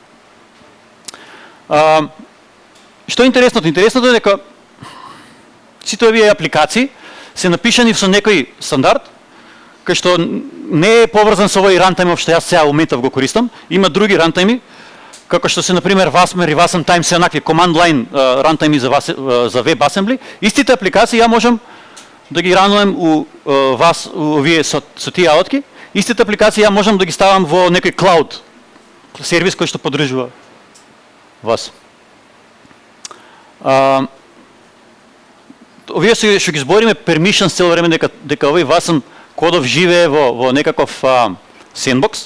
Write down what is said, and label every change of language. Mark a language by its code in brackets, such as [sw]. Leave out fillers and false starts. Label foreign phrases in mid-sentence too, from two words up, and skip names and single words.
[mk] Што е интересното? Интересното е дека сите овие апликации се напишани со некој стандард, кај што не е поврзан со овој рантајм што јас сега моментов го користам. Има други рантајми, како што се например Wasmer и Wasm Time се онакви [en] command line [mk] рантајми за WebAssembly. Истите апликации ја можам да ги ранувам овие со тие алатки. Истите апликации ја можам да ги ставам во некој cloud сервис кој што поддржува вас. Овие што ги збориме permissions цело време дека овој Wasm кодов живее во некаков sandbox,